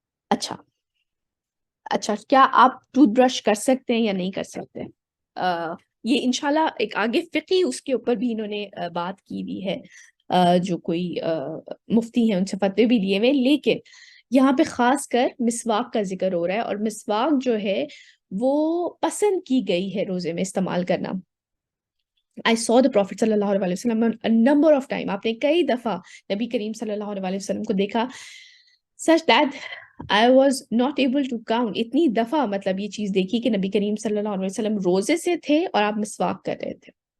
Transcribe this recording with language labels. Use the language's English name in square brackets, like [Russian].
[Urdu] اچھا, کیا آپ ٹوتھ برش کر سکتے ہیں یا نہیں کر سکتے؟ یہ انشاءاللہ ایک آگے فقہی اس کے اوپر بھی انہوں نے بات کی ہوئی ہے, جو کوئی مفتی ہیں ان سے فتوے بھی لیے ہوئے. لیکن یہاں پہ خاص کر مسواک کا ذکر ہو رہا ہے, اور مسواک جو ہے وہ پسند کی گئی ہے روزے میں استعمال کرنا. [English] I saw the Prophet صلی اللہ علیہ وسلم a number of time. [Urdu] آپ نے کئی دفعہ نبی کریم صلی اللہ علیہ وسلم کو دیکھا, [English] such that I was not able to count. [Urdu] اتنی دفعہ مطلب یہ چیز دیکھی کہ نبی کریم صلی اللہ علیہ وسلم روزے سے تھے اور آپ مسواک کر رہے تھے.